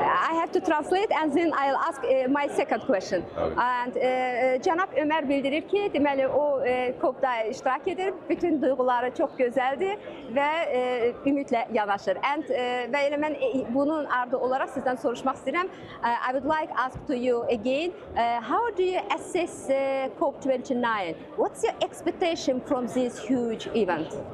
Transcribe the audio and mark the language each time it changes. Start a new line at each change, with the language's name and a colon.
English: I have to translate and then I'll ask my second question. And
Azerbaijani: cənab Ömər bildirir ki, deməli o COP-da iştirak edir. Bütün duyğuları çox gözəldir və ümidlə yanaşır. Və elə mən bunun ardı olaraq sizdən soruşmaq istəyirəm.
English: I would like to ask to you again, how do you assess COP29? What's your expectation from this huge event?